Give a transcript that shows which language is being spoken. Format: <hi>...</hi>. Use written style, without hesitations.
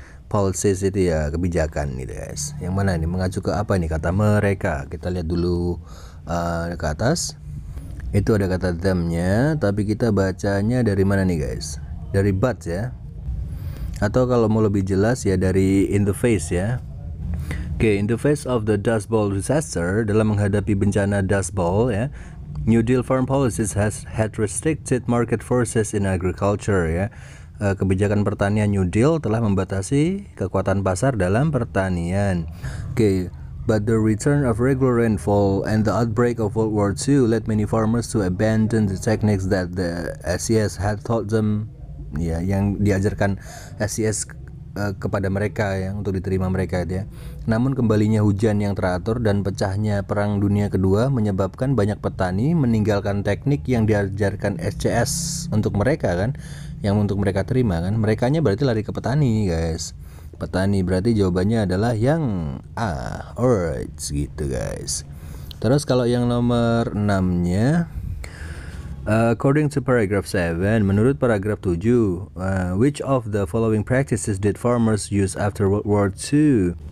<id>Policies itu ya kebijakan gitu guys. Yang mana ini mengacu ke apa nih kata mereka? Kita lihat dulu ke atas. Itu ada kata them-nya, tapi kita bacanya dari mana nih guys? Dari but ya. Atau kalau mau lebih jelas ya dari in the face ya.</id> <en>Oke, in the face of the Dust Bowl disaster,</en> <id>dalam menghadapi bencana Dust Bowl ya,</id> <en>New Deal farm policies had restricted market forces in agriculture ya.</en> <id>Kebijakan pertanian New Deal telah membatasi kekuatan pasar dalam pertanian.</id> <en>Oke, but the return of regular rainfall and the outbreak of World War II led many farmers to abandon the techniques that the SCS had taught them.</en> <id>Ya, yang diajarkan SCS kepada mereka yang untuk diterima mereka ya. Namun kembalinya hujan yang teratur dan pecahnya Perang Dunia Kedua menyebabkan banyak petani meninggalkan teknik yang diajarkan SCS untuk mereka kan. yang untuk mereka terima kan. Merekanya berarti lari ke petani guys. Petani berarti jawabannya adalah yang A. Alright, gitu guys. Terus kalau yang nomor 6-nya,</id> <en>according to paragraph 7,</en> <id>menurut paragraf 7,</id> <en>which of the following practices did farmers use after World War II?</en>